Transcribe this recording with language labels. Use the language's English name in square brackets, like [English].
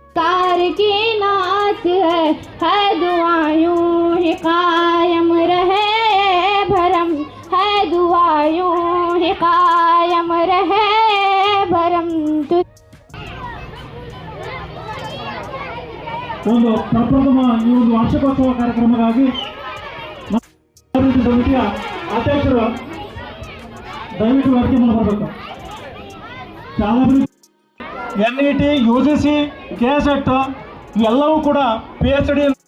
[Hindi] है दुआ यूं ही कायम रहे भरम, है दुआ यूं ही कायम रहे भरम। [Kannada] ಒಂದು ಪ್ರಪ್ರಥಮ ಈ ಒಂದು ವಾರ್ಷಿಕೋತ್ಸವ ಕಾರ್ಯಕ್ರಮಕ್ಕಾಗಿ ಸಮಿತಿಯ ಅಧ್ಯಕ್ಷರು ದಯವಿಟ್ಟು ವೇದಿಕೆ ಮೇಲೆ ಬರಬೇಕು. NET, UGC, KSET ಇವೆಲ್ಲವೂ ಕೂಡ PhD